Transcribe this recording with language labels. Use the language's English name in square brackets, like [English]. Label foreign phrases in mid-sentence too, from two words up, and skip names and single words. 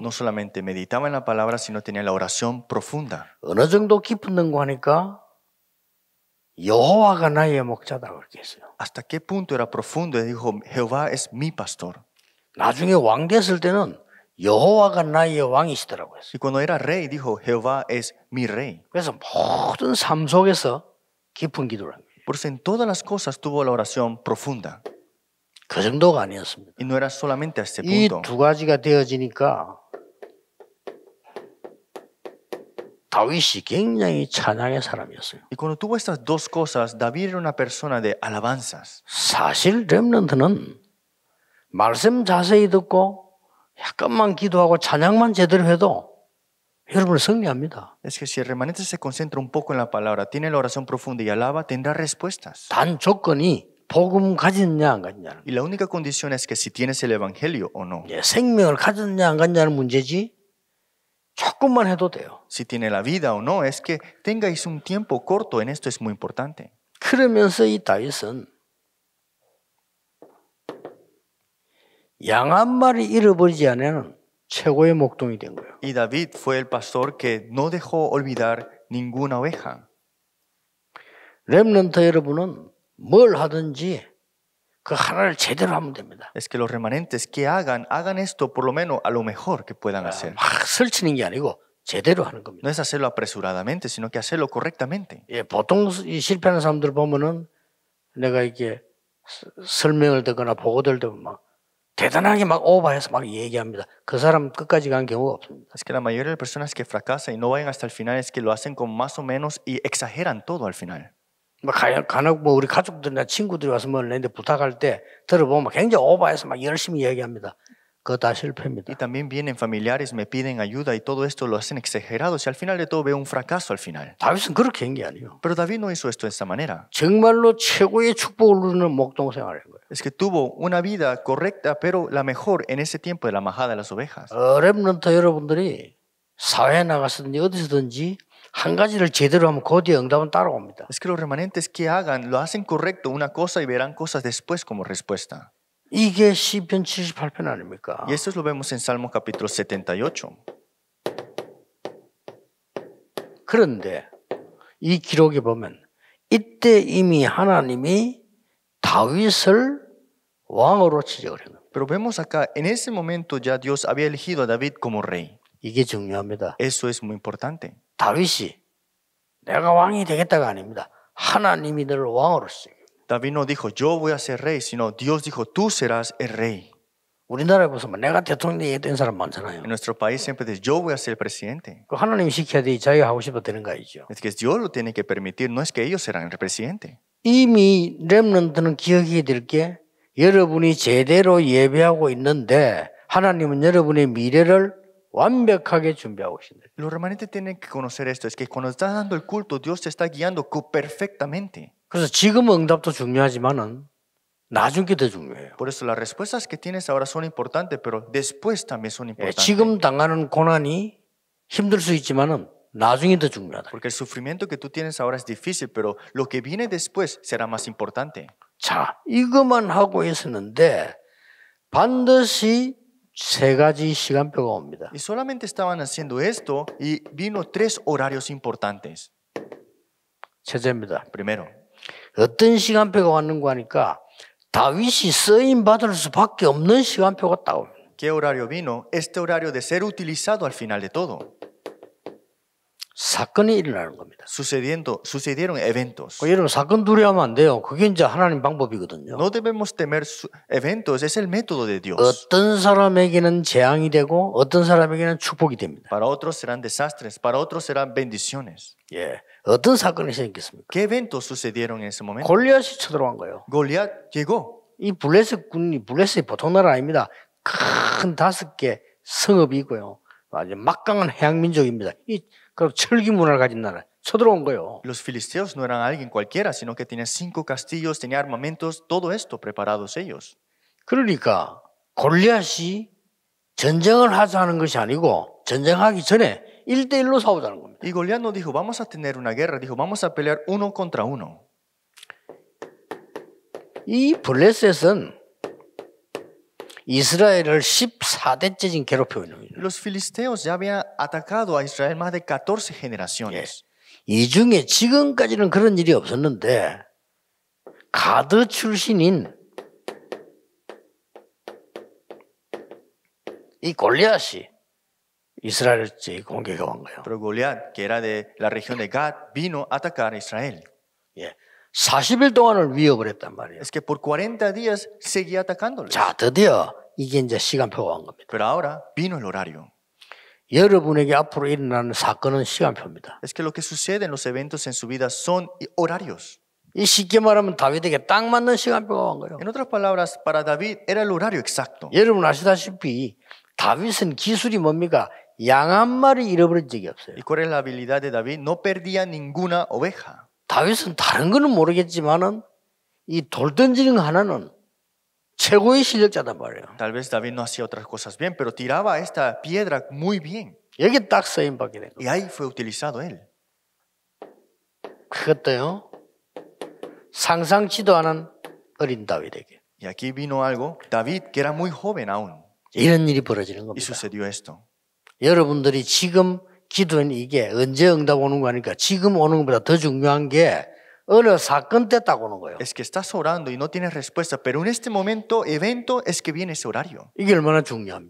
[Spanish] No solamente meditaba en la palabra, sino tenía la oración profunda. [Korean] 어느 정도 깊은 거 하니까 여호와가 나의 목자다 그렇게 했어요. [Spanish] ¿Hasta qué punto era profundo? Y dijo, Jehová es mi pastor. [Korean] 나중에 왕 됐을 때는 여호와가 나의 왕이시더라고요. [Spanish] Y cuando era rey, dijo, Jehová es mi rey. [Korean] 그래서 모든 삶 속에서 깊은 기도를 합니다. [Spanish] Por eso en todas las cosas tuvo la oración profunda. [Korean] 그 정도가 아니었습니다. [Spanish] Y no era solamente a este [Korean] 이 [Spanish] punto. [Korean] 두 가지가 되어지니까 다윗이 굉장히 찬양의 사람이었어요. [Spanish] Y cuando tuvo estas dos cosas, David era una persona de alabanzas. [Korean] 사실 렘넌트는 말씀 자세히 듣고 약간만 기도하고 찬양만 제대로 해도 여러분을 승리합니다. [Spanish] Es que si el remanente se concentra un poco en la palabra, tiene la oración profunda y alaba, tendrá respuestas. [Korean] 단 조건이 복음 가졌냐 안 가졌냐는 [Spanish] Y la única condición es que si tienes el evangelio o no. [Korean] 생명을 가졌냐 안 가졌냐는 문제지 조금만 해도 돼요. [Spanish] Si tiene la vida o no, es que tengáis un tiempo corto en esto es muy importante. [Korean] 그러면서 이 다윗은 양 한 마리 잃어버리지 않으면 최고의 목동이 된 거예요. [Spanish] Y David fue el pastor que no dejó olvidar ninguna oveja. [Korean] 렘넌트 여러분은 뭘 하든지 그 하나를 제대로 하면 됩니다. [Spanish] Es que los remanentes que hagan esto por lo menos a lo mejor que puedan hacer. [Korean] 막 설치는 게 아니고 제대로 하는 겁니다. [Spanish] No es hacerlo apresuradamente, sino que hacerlo correctamente. [Korean] 예, 보통 이 실패하는 사람들 보면은 내가 이게 설명을 듣거나 보고들 때면 막 대단하게 막 오버해서 막 얘기합니다. 그 사람 끝까지 간 경우가 없습니다. [Spanish] Es que la mayoría de las personas que fracasan y no vayan hasta el final es que lo hacen con más o menos y exageran todo al final. [Korean] 막 간혹 뭐 우리 가족들이나 친구들이 와서 뭘 내는데 부탁할 때 들어보면 굉장히 오버해서 막 열심히 얘기합니다. 그거 다 실패입니다. [Spanish] Y también vienen familiares, me piden ayuda y todo esto lo hacen exagerados y al final de todo veo un fracaso al final. [Korean] 다윗은 그렇게 한 게 아니에요. [Spanish] Pero David no hizo esto de esa manera. [Korean] 정말로 최고의 축복을 누리는 목동 생활을 한 거예요. [Spanish] Es que tuvo una vida correcta, pero la mejor en ese tiempo de la majada de las ovejas. [Korean] 렘넌트 여러분들이 사회에 나가서든지 어디서든지 한 가지를 제대로 하면 그 뒤에 응답은 따라옵니다. [Spanish] Es que los remanentes que hagan, lo hacen correcto una cosa y verán cosas después como respuesta. [Korean] 이게 시편 78편 아닙니까? [Spanish] Y esto lo vemos en Salmo capítulo 78. [Korean] 그런데 이 기록에 보면 이때 이미 하나님이 다윗을 왕으로 지적을 한 겁니다. [Spanish] Pero vemos acá, en ese momento ya Dios había elegido a David como rey. [Korean] 이게 중요합니다. [Spanish] Eso es muy importante. [Korean] 다윗이 내가 왕이 되겠다가 아닙니다. 하나님이 너를 왕으로 지적해요. [Spanish] David no dijo, yo voy a ser rey, sino Dios dijo, tú serás el rey. [Korean] 우리나라에 보면 내가 대통령 얘기했던 사람 많잖아요. [Spanish] En nuestro país siempre dice, yo voy a ser el presidente. [Korean] 그 하나님이 시켜야 돼 자기가 하고 싶어 되는 거 아니죠. [Spanish] Es que Dios lo tiene que permitir, no es que ellos serán el presidente. [Korean] 이미 렘넌트는 기억해야 될 게 여러분이 제대로 예배하고 있는데 하나님은 여러분의 미래를 완벽하게 준비하고 계신다. [Spanish] Los remanentes tienen que conocer esto, es que cuando estás dando el culto, Dios te está guiando perfectamente. [Korean] 그래서 지금 응답도 중요하지만은 나중 게 더 중요해요. [Spanish] Por eso las respuestas que tienes ahora son importantes, pero después también son importantes. [Korean] 지금 당하는 고난이 힘들 수 있지만은 나중에 더 중요하다. [Spanish] Porque el sufrimiento que tú tienes ahora es difícil, pero lo que viene después será más importante. [Korean] 자, 이것만 하고 있었는데 반드시 세 가지 시간표가 옵니다. [Spanish] Y solamente estaban haciendo esto y vino 3 horarios importantes. [Korean] 첫째입니다. [Spanish] Primero, [Korean] 어떤 시간표가 왔는가 하니까 다윗이 쓰임 받을 수밖에 없는 시간표가 딱 옵니다. [Spanish] ¿qué horario vino? Este horario de ser utilizado al final de todo. [Korean] 사건이 일어나는 겁니다. [Spanish] Sucedieron eventos. [Korean] 여러분 사건 두려워하면 안 돼요. 그게 이제 하나님 방법이거든요. [Spanish] No debemos temer eventos, es el método de Dios. [Korean] 어떤 사람에게는 재앙이 되고 어떤 사람에게는 축복이 됩니다. [Spanish] Para otros serán desastres, para otros serán bendiciones. [Korean] 예, 어떤 사건이 생겼습니까? [Spanish] ¿Qué eventos sucedieron en ese momento? [Korean] 골리앗이 쳐들어간 거예요. [Spanish] Goliat llegó. [Korean] 이 블레셋이 보통 나라 아닙니다. 큰 5개 성읍이 있고요. 아주 막강한 해양 민족입니다. 그 철기 문화를 가진 나라 쳐들어온 거예요. [Spanish] Los filisteos no eran alguien cualquiera, sino que tenían 5 castillos, tenían armamentos, todo esto preparados ellos. [Korean] 그러니까 골리앗이 전쟁을 하자는 것이 아니고 전쟁하기 전에 1대1로 싸우자는 겁니다. [Spanish] Y Goliat no dijo, vamos a tener una guerra, dijo, vamos a pelear 1 contra 1. [Korean] 이 블레셋은 이스라엘을 14대째 지금 괴롭히고 있는 거예요. [Spanish] Los filisteos ya habían atacado a Israel más de 14 generaciones. [Korean] 이 중에 지금까지는 그런 일이 없었는데 가드 출신인 이 골리앗이 이스라엘을 공격해 온 거예요. [Spanish] Pero Goliat, que era de la región de Gad, vino a atacar a Israel. [Korean] 예, 40일 동안을 위협을 했단 말이에요. [Spanish] Es que por 40 días seguía atacándoles. [Korean] 자, 드디어 이게 이제 시간표가 온 겁니다. [Spanish] Pero ahora vino el horario. [Korean] 여러분에게 앞으로 일어나는 사건은 시간표입니다. [Spanish] Es que lo que sucede en los eventos en su vida son horarios. [Korean] 이 쉽게 말하면 다윗에게 딱 맞는 시간표가 온 거예요. [Spanish] En otras palabras, para David era el horario exacto. [Korean] 여러분 아시다시피 다윗은 기술이 뭡니까? 양 한 마리 잃어버린 적이 없어요. [Spanish] ¿Y cuál es la habilidad de David? No perdía ninguna oveja. [Korean] 다윗은 다른 거는 모르겠지만은 이 돌 던지는 거 하나는 최고의 실력자단 말이에요. [Spanish] Tal vez David no hacía otras cosas bien, pero tiraba esta piedra muy bien. [Korean] 여기 딱 쓰임받게 된 거예요. [Spanish] Y ahí fue utilizado él. [Korean] 그것도요. 상상치도 않은 어린 다윗에게 [Spanish] Y aquí vino algo. David, que era muy joven aún, [Korean] 이런 일이 벌어지는 [Spanish] y [Korean] 겁니다. [Spanish] sucedió esto. [Korean] 여러분들이 지금 기도는 이게 언제 응답 오는 거니까 지금 오는 것보다 더 중요한 게 어느 사건 때 딱 오는 거예요. [Spanish] Es que estás orando y no tienes respuesta, pero en este momento, evento, es que viene ese horario. [Korean] 이게 얼마나 중요합니까?